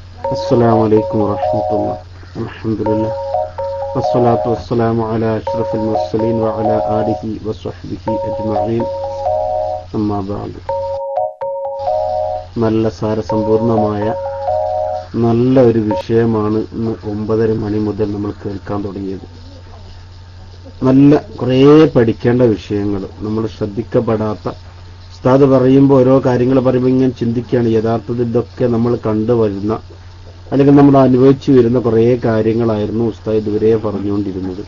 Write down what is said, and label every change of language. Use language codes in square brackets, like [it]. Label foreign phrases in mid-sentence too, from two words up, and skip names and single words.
[ar] السلام عليكم ورحمة الله. الحمد لله والصلاة والسلام على أشرف المرسلين وعلى آله وصحبه أجمعين. أما بعد. [ml] നല്ല സാരസമ്പൂർണമായ നല്ല ഒരു വിഷയമാണ് ഇന്ന് 9:30 മണി മുതൽ നമ്മൾ കേൾക്കാൻ തുടങ്ങിയത്. നല്ല കുറേ പഠിക്കേണ്ട വിഷയങ്ങൾ, നമ്മൾ ശ്രദ്ധിക്കപ്പെടാത്ത, ഉസ്താദ് പറയുമ്പോൾ ഓരോ കാര്യങ്ങൾ പറയുമ്പോൾ ഇങ്ങനെ ചിന്തിക്കുകയാണ്, യഥാർത്ഥത്തിൽ ഇതൊക്കെ നമ്മൾ കണ്ടുവരുന്ന അല്ലെങ്കിൽ നമ്മൾ അനുഭവിച്ചു വരുന്ന കുറേ കാര്യങ്ങളായിരുന്നു ഉസ്താദ് ഇതുവരെ പറഞ്ഞുകൊണ്ടിരുന്നത്.